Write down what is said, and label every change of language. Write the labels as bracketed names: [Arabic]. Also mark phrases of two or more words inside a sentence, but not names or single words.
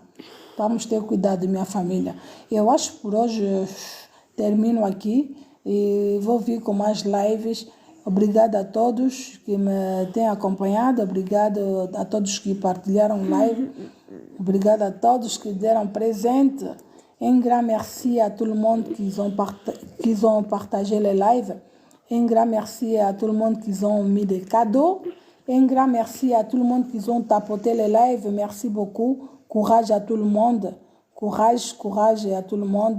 [Portuguese] Vamos ter cuidado, minha família. Eu acho que por hoje termino aqui e vou vir com mais lives. Obrigada a todos que me têm acompanhado, obrigado a todos que partilharam live, obrigado a todos que deram presente. [French] Un grand merci à tout le monde qui ont partagé les lives. Un grand merci à tout le monde qui ont mis des cadeaux. Un grand merci à tout le monde qui ont tapoté les lives. Merci beaucoup. Courage à tout le monde. Courage à tout le monde.